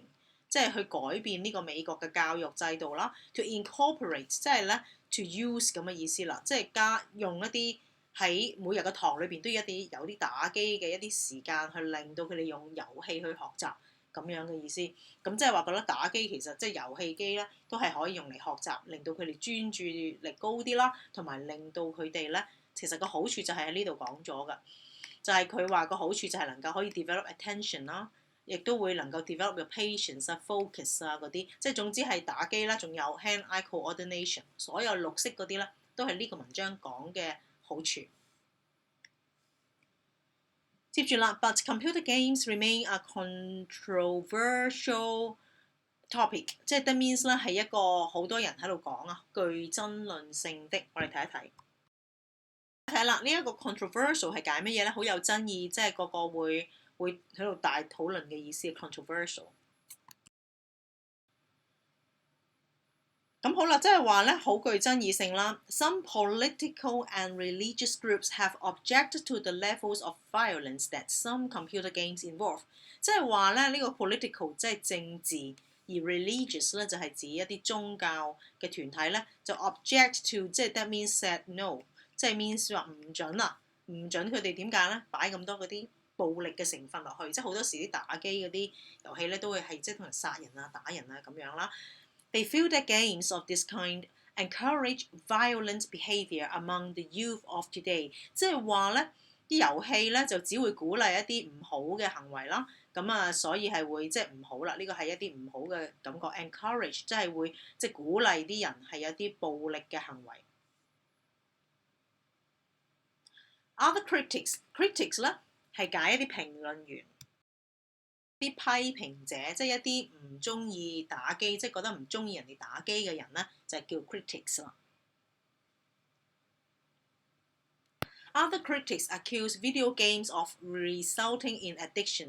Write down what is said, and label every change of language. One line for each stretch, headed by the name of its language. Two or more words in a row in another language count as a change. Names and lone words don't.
Cantonese: 即係去改變呢個美國嘅教育制度啦 ，
English: to incorporate
Cantonese: 即係咧
English: to use
Cantonese: 咁嘅意思啦，即係用一啲喺每日嘅堂裏邊都有啲打機嘅一啲時間去令到佢哋用遊戲去學習咁樣嘅意思。咁即係話覺得打機其實即係遊戲機咧都係可以用嚟學習，令到佢哋專注力高啲啦，同埋令到佢哋咧其實個好處就係喺呢度講咗㗎，就係佢話個好處就係能夠可以
English: develop attention
Cantonese: 啦。亦都會能夠 develop 嘅 patience 啊、focus 啊嗰啲，即係總之係打機啦，仲有
English: hand-eye coordination，
Cantonese: 所有綠色嗰啲咧，都係呢個文章講嘅好處。
English: 接住啦 ，but computer games remain a controversial topic，
Cantonese: 即係
English: that means
Cantonese: 咧係一個好多人喺度講啊，具爭論性的。我哋睇一睇。睇啦，呢一個 controversial 係解乜嘢咧？好有爭議，即係個個會喺度大討論嘅意思 controversial。咁好啦，即係話咧好具爭議性啦。
English: Some political and religious groups have objected to the levels of violence that some computer games involve。
Cantonese: 即係話咧呢個 political 即係政治，而 religious 咧就係指一啲宗教嘅團體咧就
English: object to，即係 that means said no，
Cantonese: 即係 means 話唔準啊，唔準佢哋點解咧擺咁多嗰啲暴力嘅成分落去，即係好多時啲打機嗰啲遊戲咧都會係即係同人殺人啊、打人啊咁樣啦。
English: They feel that games of this kind encourage violent behaviour among the youth of today。
Cantonese: 即係話咧啲遊戲咧就只會鼓勵一啲唔好嘅行為啦，所以係會即係唔好啦。呢個係一啲唔好嘅感覺 ，encourage 即係會即係鼓勵啲人係有啲暴力嘅行為。
English: Other critics
Cantonese: 咧係解一啲評論員。啲批評者，即係一啲唔中意打機，即係覺得唔中意人哋打機嘅人咧，就係叫 critics 啦。
English: Other critics accuse video games of resulting in addiction。